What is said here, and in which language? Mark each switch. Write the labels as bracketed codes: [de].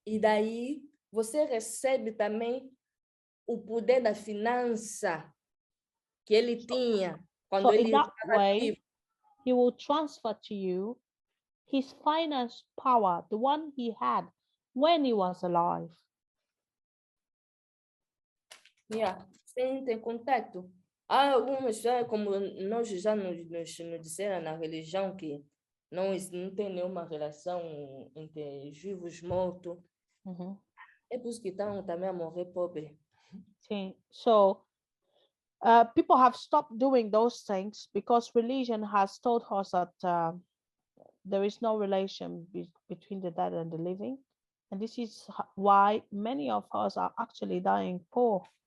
[pt] E daí você recebe também o poder da finança que ele tinha quando ele [en] in that [pt] estava [en] way, [pt] vivo. [en] He will transfer to you his finance power, the one he had when he was alive. Yeah. [pt] Sem ter contato. Há algumas, como nós já nos disseram na religião, que não tem nenhuma relação entre vivos e mortos. É por isso que estão também a morrer pobre. Sim. [en] So people have stopped doing those things because religion has told us that there is no relation between the dead and the living. And this is why many of us are actually dying poor.